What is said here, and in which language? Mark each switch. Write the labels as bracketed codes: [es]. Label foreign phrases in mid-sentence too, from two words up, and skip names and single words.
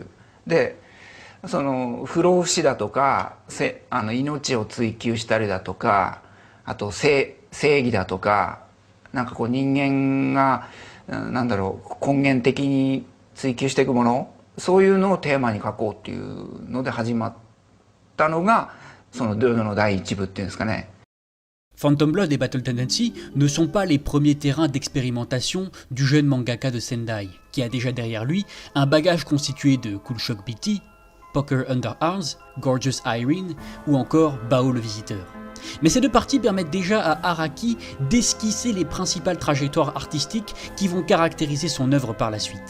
[ja] でその不老不死だとか命を追求したりだとか、あと正義だとか、なんかこう人間がなんだろう根源的に追求していくもの、そういうのをテーマに書こうっていうので始まったのがそのジョジョの第一部っていうんですかね。 [fr] Phantom Blood et Battle Tendency ne sont pas les premiers terrains d'expérimentation du jeune mangaka de Sendai, qui a déjà derrière lui un bagage constitué de Cool Shock BT, Poker Underarms, Gorgeous Irene ou encore Bao le Visiteur. Mais ces deux parties permettent déjà à Araki d'esquisser les principales trajectoires artistiques qui vont caractériser son œuvre par la suite.